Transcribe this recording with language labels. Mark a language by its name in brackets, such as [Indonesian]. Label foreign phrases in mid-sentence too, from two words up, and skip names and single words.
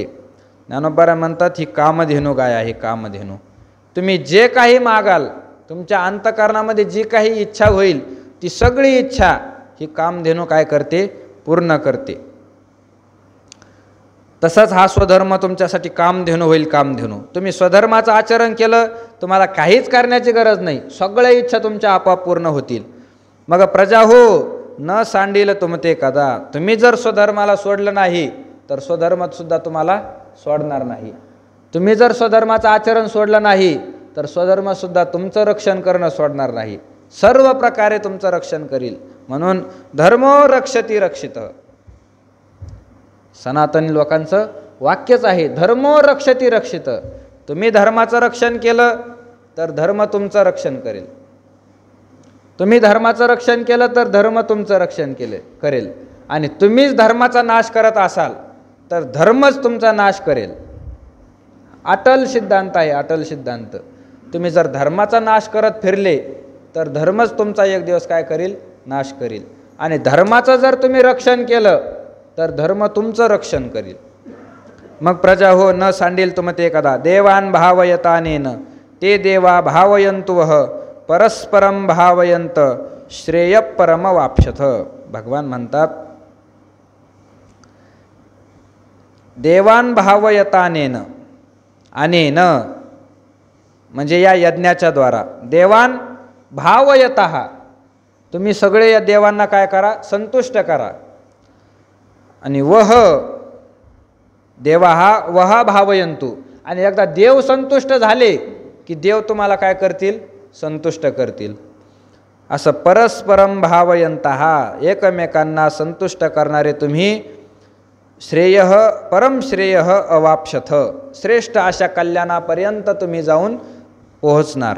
[Marathi] ज्ञानोबा म्हणतात ही कामधेनु गाय आहे. कामधेनु तुम्ही जे काही मागाल, तुमच्या अंतःकरणामध्ये जी काही इच्छा होईल ती सगळी इच्छा ही कामधेनु काय करते? पूर्ण करते. तसंच हा स्वधर्म तुमच्यासाठी कामधेनु होईल. कामधेनु तुम्ही स्वधर्माचं आचरण केलं, तुम्हाला काहीच करण्याची गरज नाही, सगळ्या इच्छा तुमच्या आपोआप पूर्ण होतील. मग प्रजा हो न सांडील तुमते कदा. तुम्ही जर स्वधर्माला सोडलं नाही तर स्वधर्मात सुद्धा तुम्हाला सोडणार नाही. तुम्ही जर स्वधर्माचं आचरण सोडलं नाही तर स्वधर्म सुद्धा तुमचं रक्षण करणं सोडणार नाही, सर्व प्रकारे तुमचं रक्षण करील. म्हणून [Sanskrit] धर्मो रक्षती रक्षित. [Marathi] सनातनी लोकांचं वाक्यच आहे, [Sanskrit] धर्मो रक्षती रक्षित. [Marathi] तुम्ही धर्माचं रक्षण केलं तर धर्म तुमचं रक्षण करेल. तुम्ही धर्माचं रक्षण केलं तर धर्म तुमचं रक्षण करेल. आणि तुम्हीच धर्माचा नाश करत असाल तर धर्मच तुमचा नाश करेल. अटल सिद्धांत आहे, अटल सिद्धांत. तुम्ही जर धर्माचा नाश करत फिरले तर धर्मच तुमचा एक दिवस काय करेल? नाश करेल. आणि धर्माचं जर तुम्ही रक्षण केलं तर धर्म तुमचं रक्षण करेल. मग प्रजा हो न सांडील तुमते कदा. [Sanskrit] देवान भावयतानेन ते देवा भावयंतुवह परस्परम भावयंत श्रेय परम वाप्स्यथ. [Marathi] भगवान म्हणतात [Sanskrit] देवान भावयतानेन, [Marathi] अनेन म्हणजे या यज्ञाच्या द्वारा. [Sanskrit] देवान भावयतः, [Marathi] तुम्ही सगळे या देवांना काय करा? संतुष्ट करा. [Sanskrit] आणि वह देवा हा वहा भावयंतु. [Marathi] आणि एकदा देव संतुष्ट झाले की देव तुम्हाला काय करतील? संतुष्ट करतील. असं [Sanskrit] परस्परम भावयंतः, [Marathi] एकमेकांना संतुष्ट करणारे तुम्ही [Sanskrit] श्रेय परम श्रेय अवाप्स्यथ, [Marathi] श्रेष्ठ अशा कल्याणापर्यंत तुम्ही जाऊन पोहोचणार.